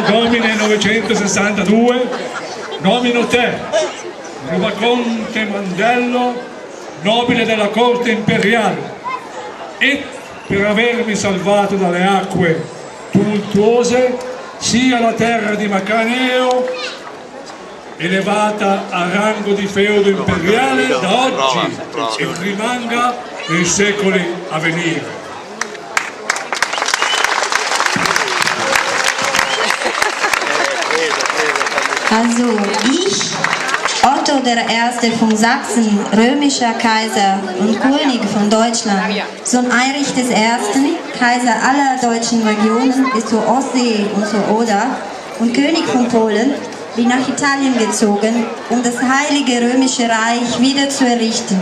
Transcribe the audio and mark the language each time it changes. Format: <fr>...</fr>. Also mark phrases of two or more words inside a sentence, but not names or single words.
<it>domine 962, nomino te, Rubaconte Mandello, nobile della corte imperiale, e per avermi salvato dalle acque tumultuose, sia la terra di Macaneo, elevata a rango di feudo imperiale da oggi e rimanga nei secoli a venire.</it> <de>Also ich, Otto I. von Sachsen, römischer Kaiser und König von Deutschland, Sohn Erich I., Kaiser aller deutschen Regionen bis zur Ostsee und zur Oder und König von Polen, bin nach Italien gezogen, um das Heilige Römische Reich wieder zu errichten.</de>